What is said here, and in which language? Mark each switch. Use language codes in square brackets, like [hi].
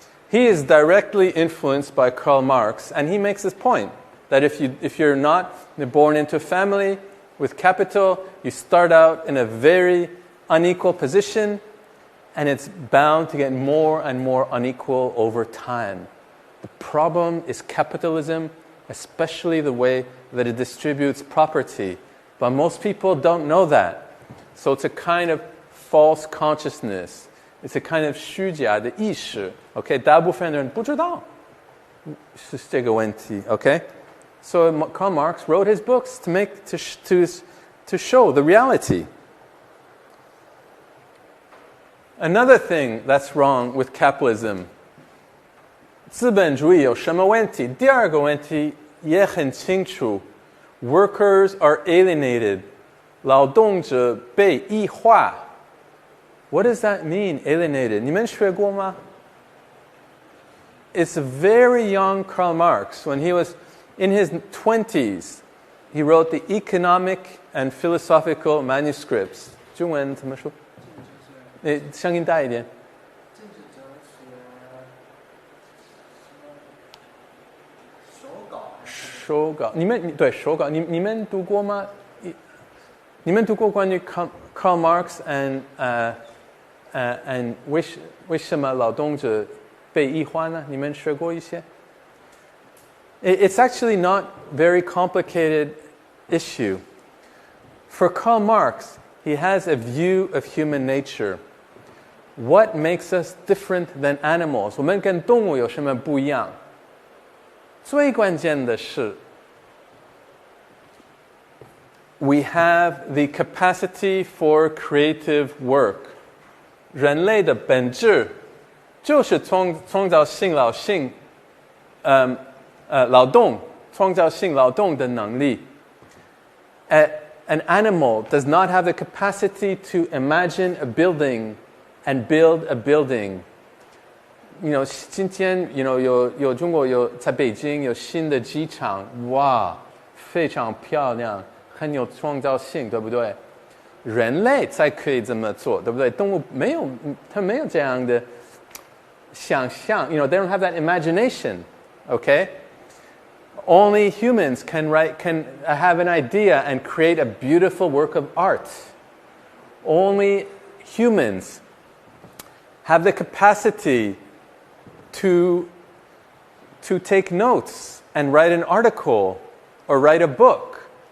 [en] He is directly influenced by Karl Marx, and he makes this point that if you're not born into a family with capital, you start out in a very unequal position, and it's bound to get more and more unequal over time. The problem is capitalism, especially the way that it distributes property. But most people don't know that. So it's a kind of false consciousness. It's a kind of [zh] 虚假的意识. Okay, 大部分人不知道是这个问题. [en] Okay? So Karl Marx wrote his books to show the reality. Another thing that's wrong with capitalism. [zh] 资本主义有什么问题？第二个问题也很清楚。 [en] Workers are alienated. [zh] 劳动者被异化。 [en] What does that mean, alienated? [zh] 你们学过吗？ [en] It's a very young Karl Marx, when he was in his 20s, he wrote the economic and philosophical manuscripts. [zh] 中文怎么说？声音大一点。手稿，你们对手稿，你们读过吗？你们读过关于 Karl Marx and 为什么劳动者被异化呢？你们学过一些？ [en] It's actually not very complicated issue. For Karl Marx, he has a view of human nature. What makes us different than animals? [zh] 我们跟动物有什么不一样？最关键的是 [en] we have the capacity for creative work. [zh] 人类的本质就是创造性劳动，创造性劳动的能力。 [en] An animal does not have the capacity to imagine a building and build a building. [zh] 今天有中国在北京有新的机场，哇，非常漂亮，很有创造性，对不对？人类才可以这么做，对不对？动物它没有这样的想象， [en] they don't have that imagination, okay? Only humans can have an idea and create a beautiful work of art. Only humans have the capacity to take notes and write an article or write a book.